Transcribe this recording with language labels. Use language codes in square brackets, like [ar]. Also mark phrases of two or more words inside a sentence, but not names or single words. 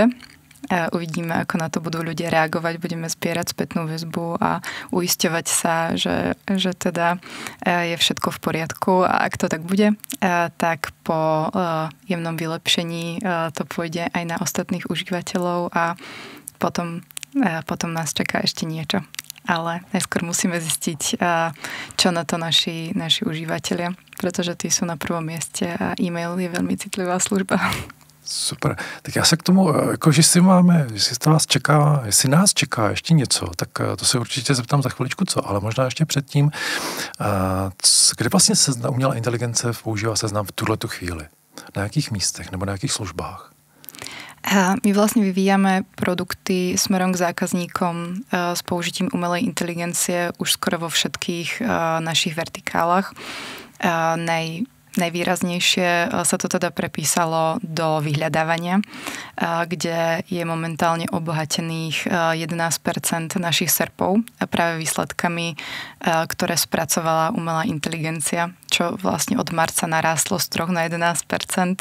[sk] Uvidíme, ako na to budú ľudia reagovať, budeme zbierať spätnú väzbu a uisťovať sa, že teda je všetko v poriadku a ak to tak bude, tak po jemnom vylepšení to pôjde aj na ostatných užívateľov a potom nás čaká ešte niečo. Ale najskôr musíme zistiť, čo na to naši užívateľia, pretože tí sú na prvom mieste a e-mail je veľmi citlivá služba. Super. [cs] Tak já se k tomu, jako, jestli nás čeká ještě něco, tak to se určitě zeptám za chviličku co, ale možná ještě předtím, kde vlastně umělá inteligence používá Seznam v tuhletu chvíli? Na jakých místech nebo na jakých službách? [sk] My vlastne vyvíjame produkty smerom k zákazníkom s použitím umelej inteligencie už skoro vo všetkých našich vertikálach. Najvýraznejšie sa to teda prepísalo do vyhľadávania, kde je momentálne obohatených 11% našich SERPov práve výsledkami, ktoré spracovala umelá inteligencia, čo vlastne od marca narástlo z 3 na 11%.